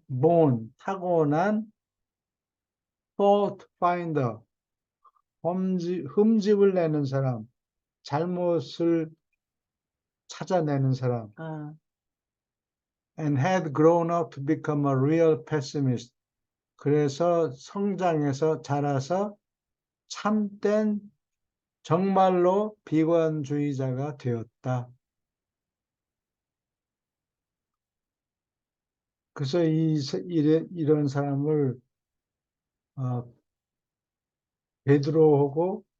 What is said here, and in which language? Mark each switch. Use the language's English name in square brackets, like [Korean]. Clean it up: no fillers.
[Korean] born 타고난 [English] fault finder [Korean] 흠집을 내는 사람, 잘못을 찾아내는 사람. 아, [English] And had grown up to become a real pessimist. [Korean] 그래서 성장해서 자라서 참된 정말로 비관주의자가 되었다. 그래서 이런 사람을 베드로하고